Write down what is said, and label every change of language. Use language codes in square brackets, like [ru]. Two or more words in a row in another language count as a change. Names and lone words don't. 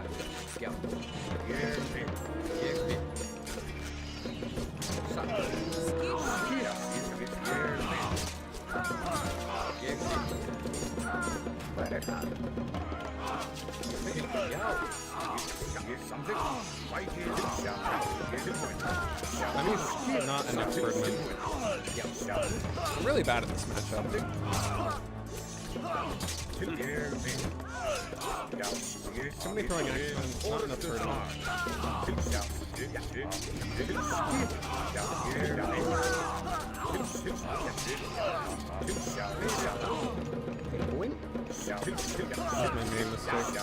[is] Já, ég vil. Satt. Hvað er það? Já, ég samþykkt. [en] I'm not an expert in it. I'm really bad at this matchup. Somebody throwing action, not enough burden. I made a mistake.